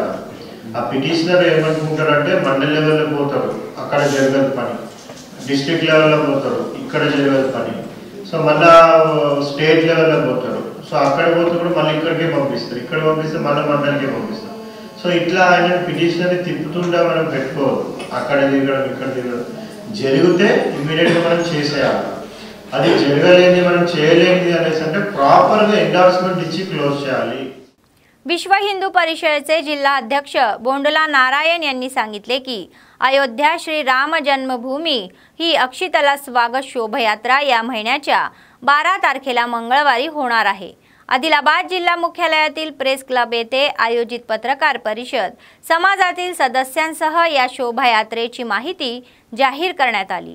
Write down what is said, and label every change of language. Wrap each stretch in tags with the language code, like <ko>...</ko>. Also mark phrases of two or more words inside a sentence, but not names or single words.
<te>ఆ పిటిషనర్ ఏమనుకుంటారంటే మండల్ లెవెల్లో పోతారు, అక్కడ జరగదు పని,</te> <en>district level</en> <te>పోతారు, ఇక్కడ జరగదు పని, సో మళ్ళా</te> <en>state level</en> <te>పోతారు, సో అక్కడ పోతే మళ్ళీ ఇక్కడికే పంపిస్తారు, ఇక్కడ పంపిస్తే మళ్ళీ మండలికే పంపిస్తారు। సో ఇట్లా ఆయన పిటిషనర్ని తిప్పుతుండా మనం పెట్టుకోవద్దు, అక్కడ దిగడం ఇక్కడ దిగడం జరిగితే ఇమ్మీడియట్గా మనం చేసేయాలి। అది జరగలేని మనం చేయలేనిది అనేసి అంటే</te> <en>properly endorsement</en> <te>ఇచ్చి క్లోజ్ చేయాలి।</te> <mr>विश्व हिंदू परिषदेचे जिल्हा अध्यक्ष बोंडला नारायण यांनी सांगितले की अयोध्या श्री राम जन्मभूमी ही अक्षितला स्वागत शोभायात्रा या महिन्याच्या 12 तारखेला मंगळवारी होणार आहे। आदिलाबाद जिल्हा मुख्यालयातील प्रेस क्लब येथे आयोजित पत्रकार परिषद समाजातील सदस्यांसह या शोभायात्रेची माहिती जाहीर करण्यात आली।</mr>